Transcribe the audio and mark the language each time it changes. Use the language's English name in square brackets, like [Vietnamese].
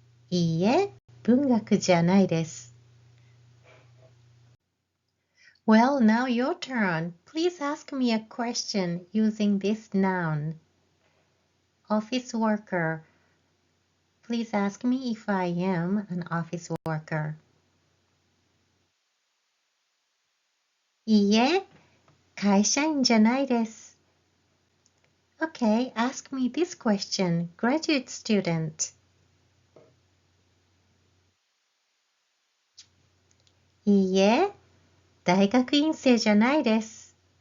[Japanese] いいえ、文学じゃないです。 [English] Well, now your turn. Please ask me a question using this noun. Office worker. Please ask me if I am an office worker. [Japanese] いいえ、会社員じゃないです。 [English] Okay, ask me this question, graduate student. [Japanese] いいえ、大学院生じゃないです。